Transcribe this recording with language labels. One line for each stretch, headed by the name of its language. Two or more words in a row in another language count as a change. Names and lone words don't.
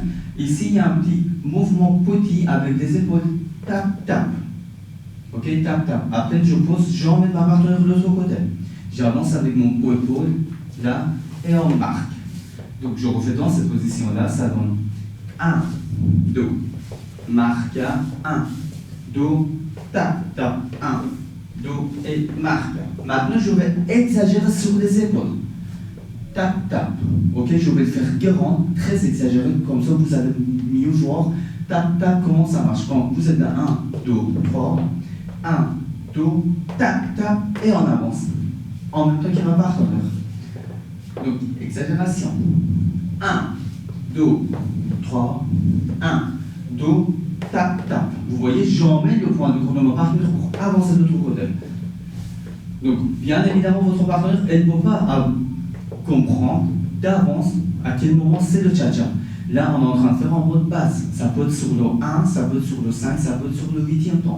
French: Ici, il y a un petit mouvement petit avec les épaules, tap, tap. Ok, tap, tap. Après, je pose, j'emmène ma partenaire de l'autre côté. J'avance avec mon épaule, là, et on marque. Donc je refais dans cette position-là, ça donne 1, 2,
Spanish: marca, 1, do, tap, tap, 1, do et marca.
French: Maintenant, je vais exagérer sur les épaules. Tap, tap. Ok, je vais le faire grand, très exagéré, comme ça vous allez mieux voir. Tap, tap, comment ça marche. Quand vous êtes là, 1, do, 3, 1, do, tap, tap, et on avance. En même temps qu'il y a un partenaire. Donc, exagération. 1, do, 3, 1, do, tap, tap. Vous voyez, j'emmène le point de mon partenaire pour avancer de l'autre côté. Donc, bien évidemment, votre partenaire, elle ne peut pas comprendre d'avance à quel moment c'est le cha-cha. Là, on est en train de faire en mode basse. Ça peut être sur le 1, ça peut être sur le 5, ça peut être sur le 8e temps.